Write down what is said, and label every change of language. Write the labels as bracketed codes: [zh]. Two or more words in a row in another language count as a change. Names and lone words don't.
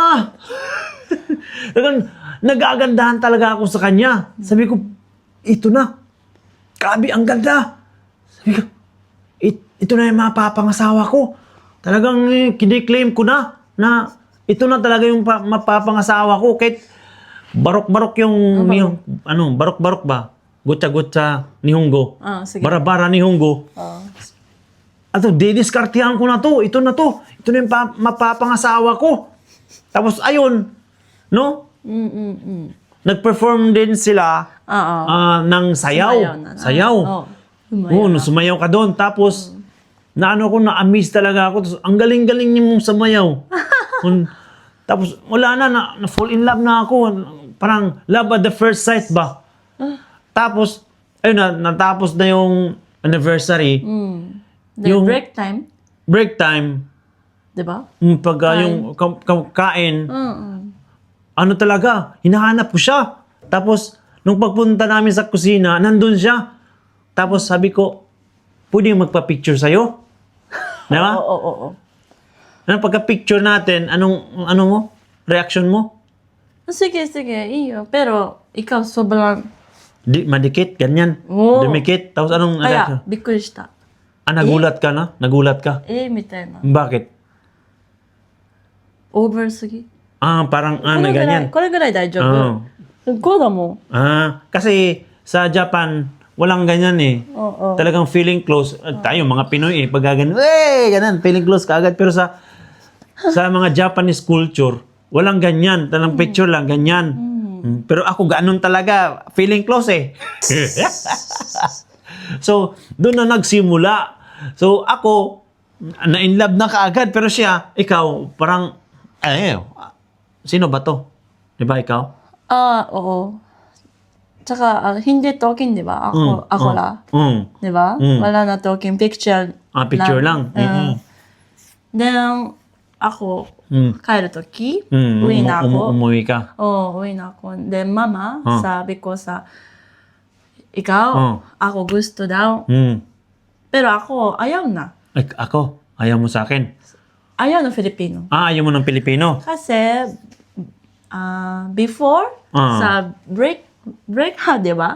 [tl] Talagang, nagagandahan talaga ako sa kanya. Sabi ko, ito na. Grabe, ang ganda. Sabi ko, ito na yung mapapangasawa ko. Talagang kiniklaim ko na ito na talaga yung mapapangasawa ko. Kahit barok-barok yung barok-barok ba? Gutsa-gutsa ni Hunggo. Bara-bara ni Hunggo. Ato, didiskartihan ko na to. Ito na to. Ito na yung mapapangasawa ko. Tapos, ayun. No? Nag-perform din sila ng sayaw. Sayaw. Sumayaw ka doon. Tapos, na-amaze talaga ako. Tapos, ang galing-galing niyo mong sumayaw. Tapos, wala na-fall in love na ako. Parang, [en] love at the first sight [tl] ba? Tapos, ayun natapos na yung anniversary. Yung break time. Break time. Diba? Pag yung kain, talaga, hinahanap ko siya. Tapos, nung pagpunta namin sa kusina, nandun siya. Tapos sabi ko, pwede magpa-picture sa'yo? Diba? Oo. Pagka-picture natin, ano mo? Reaction mo? Sige, iyo. Pero, ikaw sobrang... Madikit, ganyan. Dumikit. Tapos anong reaction? Kaya, [ja] bikkuri shita. [tl] Nagulat ka na? Nagulat ka? [ja] Mitai na. [tl] Bakit? [en] Over sugi. [tl] Parang, may ganyan. [ja] これぐらい大丈夫。こうだもん。 [tl] Kasi sa Japan, walang ganyan eh. Talagang feeling close. Tayo, mga Pinoy pag ganyan, ganun, feeling close ka agad. Pero sa mga Japanese culture, walang ganyan. Talang picture lang, ganyan. Pero ako, ganun talaga. Feeling close eh. So, doon na nagsimula. So, ako, na-in love na kaagad. Pero siya, ikaw, parang, sino ba to? Diba ikaw? Oo. Tsaka, hindi talking, di ba? Ako la. Di ba? Wala na talking. Picture. Picture lang. Then, ako, [ja] 帰るとき、 [tl] uwi na ako. Umuwi ka. Uwi na ako. Then, mama, sabi ko ikaw, ako gusto daw. Pero ako, ayaw na. Ako? Ayaw mo sa akin? Ayaw na Filipino. Ayaw mo ng Pilipino? Kasi, before, sa break hard, di ba?